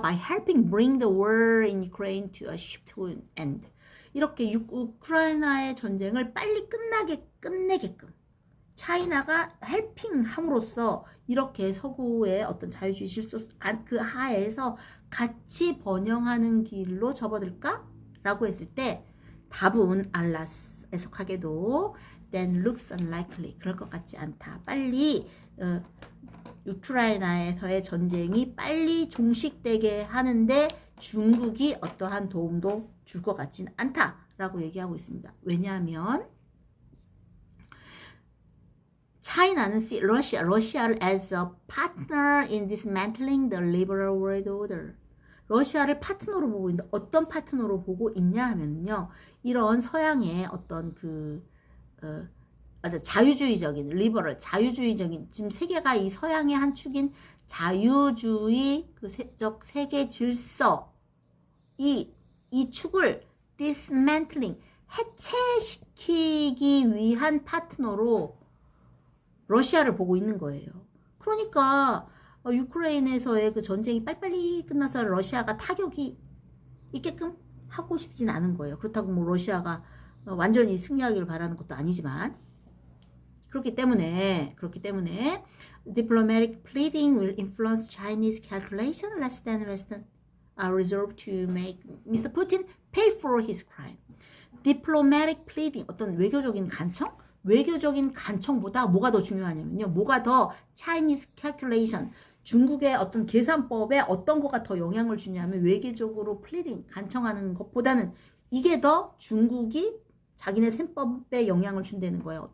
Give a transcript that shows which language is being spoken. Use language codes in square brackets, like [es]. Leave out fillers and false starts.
[en] By helping bring the war in Ukraine to a swift end. [ko] 이렇게 우크라이나의 전쟁을 빨리 끝내게끔 차이나가 헬핑 함으로써 이렇게 서구의 어떤 자유주의 질서 그 하에서 같이 번영하는 길로 접어들까? 라고 했을 때 답은 알라스 해석하게도 [en] then looks unlikely. [ko] 그럴 것 같지 않다. 빨리 우크라이나에서의 전쟁이 빨리 종식되게 하는데 중국이 어떠한 도움도 줄 것 같지는 않다라고 얘기하고 있습니다. 왜냐하면 차이나는 [en] see [ko] 러시아를 [en] as a partner in dismantling the liberal world order. [ko] 러시아를 파트너로 보고 있는데 어떤 파트너로 보고 있냐 하면요. 이런 서양의 어떤 자유주의적인 리버럴 자유주의적인 지금 세계가 이 서양의 한 축인 자유주의 그 세계 질서 이 축을 dismantling 해체시키기 위한 파트너로 러시아를 보고 있는 거예요. 그러니까 유크레인에서의 그 전쟁이 빨리빨리 끝나서 러시아가 타격이 있게끔 하고 싶진 않은 거예요. 그렇다고 뭐 러시아가 완전히 승리하기를 바라는 것도 아니지만 그렇기 때문에 [en] diplomatic pleading will influence Chinese calculation less than Western resolve to make Mr. Putin pay for his crime. diplomatic pleading [ko] 어떤 외교적인 간청? 외교적인 간청보다 뭐가 더 중요하냐면요. 뭐가 더 [en] Chinese calculation [ko] 중국의 어떤 계산법에 어떤 거가 더 영향을 주냐면 외교적으로 pleading 간청하는 것보다는 이게 더 중국이 자기네 셈법에 영향을 준다는 거예요.